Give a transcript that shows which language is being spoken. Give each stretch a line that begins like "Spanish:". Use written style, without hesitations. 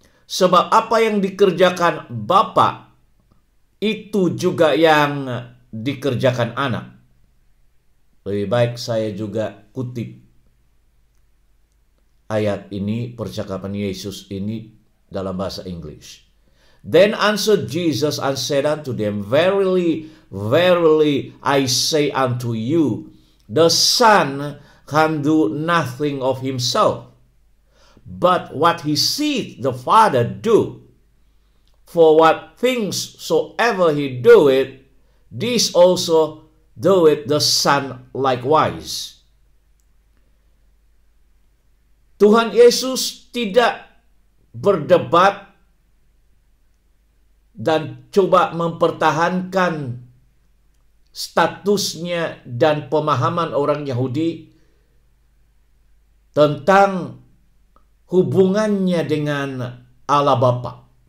Indonesian: Sebab apa yang dikerjakan Bapa, itu juga yang dikerjakan anak." Lebih baik saya juga kutip ayat ini, percakapan Yesus ini dalam bahasa Inggris.
English: Then answered Jesus and said unto them, Verily, verily, I say unto you, the Son can do nothing of himself, but what he seeth the Father do. For what things soever he doeth, this also doeth the Son likewise.
Indonesian: Tuhan Yesus tidak berdebat dan coba mempertahankan statusnya dan pemahaman orang Yahudi tentang hubungannya dengan Allah Bapa.